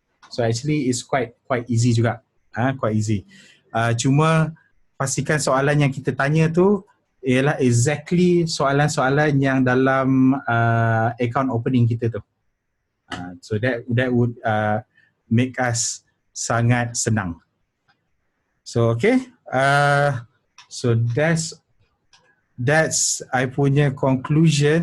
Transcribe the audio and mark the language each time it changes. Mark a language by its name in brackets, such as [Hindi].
[English] So actually it's quite easy [Malay] juga. [English] Quite easy. [Malay] Cuma pastikan soalan yang kita tanya tu ialah [English] exactly [Malay] soalan-soalan yang dalam [English] account opening [Malay] kita tu. [English] So that would make us [Malay] sangat senang. [English] So okay. So that's I [Malay] punya [English] conclusion.